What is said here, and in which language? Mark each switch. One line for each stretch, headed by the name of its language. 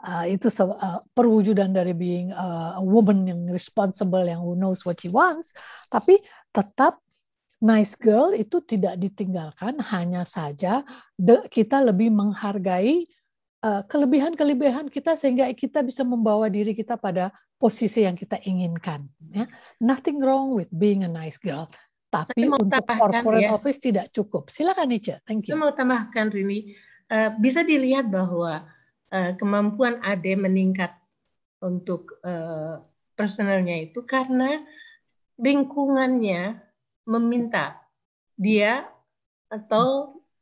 Indonesian: Itu perwujudan dari
English: being a woman yang responsible, yang who knows what she wants.
Indonesian: Tapi tetap nice girl itu tidak ditinggalkan, hanya saja kita lebih menghargai kelebihan-kelebihan kita sehingga kita bisa membawa diri kita pada posisi yang kita inginkan. Ya.
English: Nothing wrong with being a nice girl.
Indonesian: Tapi untuk corporate office tidak cukup. Silakan Ica, thank you. Saya mau tambahkan Rini, bisa dilihat bahwa kemampuan Ade meningkat untuk personalnya itu karena lingkungannya meminta dia atau